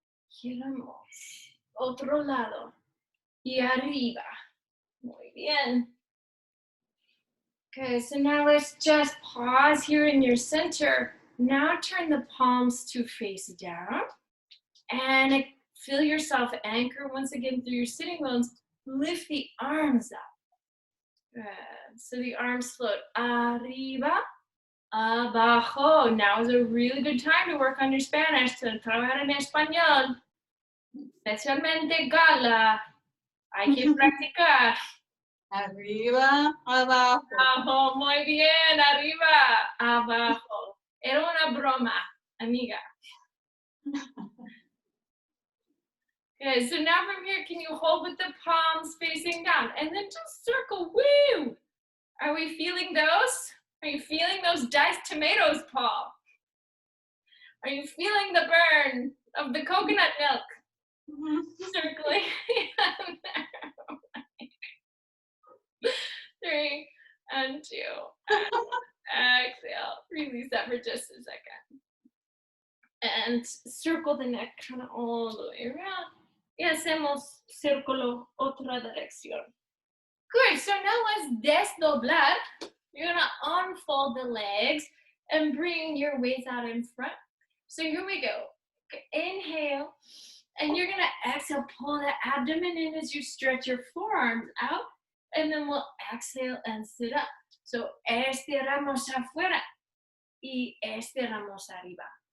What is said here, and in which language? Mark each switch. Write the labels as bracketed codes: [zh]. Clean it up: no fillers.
[es] Giramos. Otro lado. Y arriba. Muy bien. [en] Okay, so now let's just pause here in your center. Now turn the palms to face down. And feel yourself anchor once again through your sitting bones. Lift the arms up. Good. So the arms float [es] arriba, abajo. [en] Now is a really good time to work on your Spanish, to [es] trabajar en español. Especialmente Gala. Hay que practicar. Arriba, abajo. Abajo, muy bien. Arriba, abajo. Era una broma, amiga. [en] Okay, so now from here, can you hold with the palms facing down? And then just circle, woo! Are we feeling those? Are you feeling those diced tomatoes, Paul? Are you feeling the burn of the coconut milk? Circling. 3 and 2. And exhale. Release that for just a second. And circle the neck kind of all the way around. [es] Y hacemos círculo otra dirección. [en] Good, so now let's desdoblar. You're gonna unfold the legs and bring your weights out in front. So here we go. Inhale, and you're gonna exhale, pull the abdomen in as you stretch your forearms out, and then we'll exhale and sit up. So [es] estiramos afuera y estiramos arriba.